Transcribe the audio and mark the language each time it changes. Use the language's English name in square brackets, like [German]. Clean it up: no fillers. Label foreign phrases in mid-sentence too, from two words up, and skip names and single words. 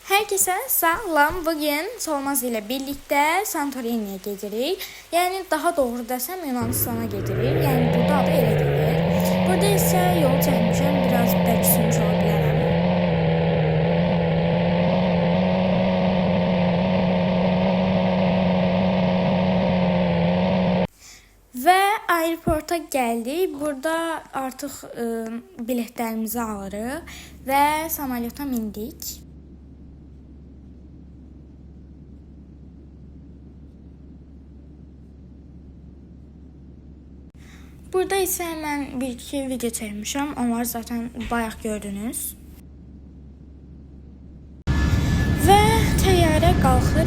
[Turkish] Herkese sağlam. Bugün Solmaz ile birlikte Santorini'ye gedirik. Yani daha doğru desem Yunanistan'a gedirik. Yani burada adı elə gelir. [Azerbaijani] Burada ise yol çəkmişəm. Biraz bəlkə sürmüş ola bilərəm. Və aeroporta gəldik. Burada artıq biletlərimizi alırıq və samolyota mindik. [Turkish] Burada ise hemen bir iki video çekmişim. Onları zaten bayağı gördünüz. [Azerbaijani] Ve təyyarə qalxır.